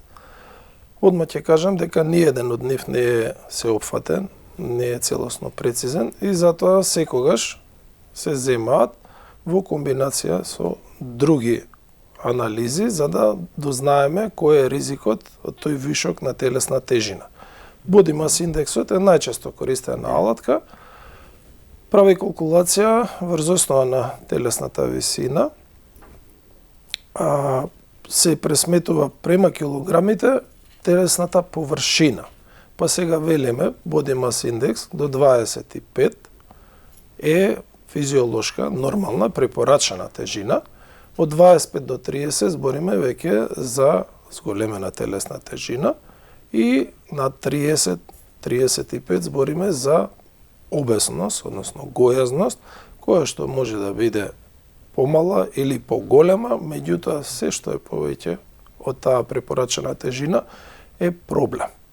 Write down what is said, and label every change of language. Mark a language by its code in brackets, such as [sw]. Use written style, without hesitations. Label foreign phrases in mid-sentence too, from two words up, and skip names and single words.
[mk] Одма ќе кажам дека ниеден од нив не е сеопфатен, не е целосно прецизен и затоа секогаш се земаат во комбинација со други анализи за да дознаеме кој е ризикот од тој вишок на телесна тежина. [en] Body mass [mk] индексот е најчесто користена алатка. Прави калкулација врз основа на телесната висина се пресметува према килограмите телесната површина. Па сега велиме [en] body mass index [mk] до 25 е физиолошка, нормална, препорачана тежина. Од 25 до 30 збориме веќе за зголемена телесна тежина и на 30-35 збориме за обесност, односно гојазност, која што може да биде помала или поголема, меѓутоа се што е повеќе од таа препорачена тежина е проблем.